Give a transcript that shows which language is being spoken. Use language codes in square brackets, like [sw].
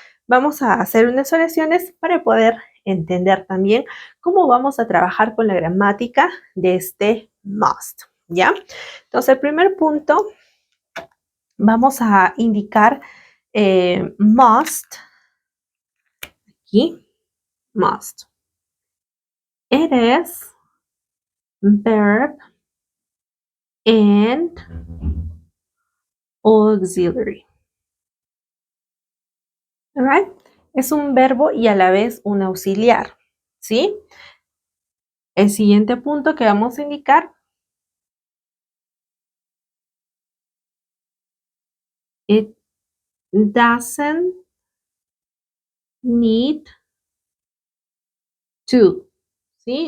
[es] Vamos a hacer unas oraciones para poder entender también cómo vamos a trabajar con la gramática de este must, ¿ya? Entonces, el primer punto, vamos a indicar must, aquí, must. [en] It is verb and auxiliary. All right? [es] Es un verbo y a la vez un auxiliar, ¿sí? El siguiente punto que vamos a indicar, [en] it doesn't need to, [es] ¿sí?